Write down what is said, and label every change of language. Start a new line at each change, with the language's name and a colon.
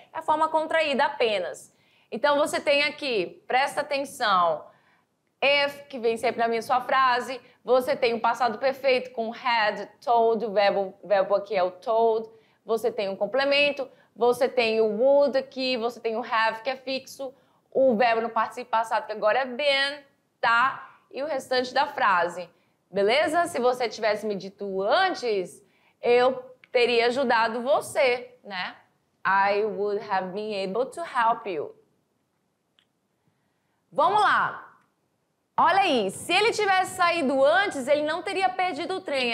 Portuguese: É a forma contraída apenas. Então, você tem aqui, presta atenção, if, que vem sempre na minha sua frase, você tem o passado perfeito com had, told, o verbo aqui é o told, você tem um complemento, você tem o would aqui, você tem o have, que é fixo, o verbo no participo passado, que agora é been, tá? E o restante da frase, beleza? Se você tivesse me dito antes, eu teria ajudado você, né?
English: I would have been able to help you.
Portuguese: Vamos lá. Olha aí, se ele tivesse saído antes, ele não teria perdido o trem.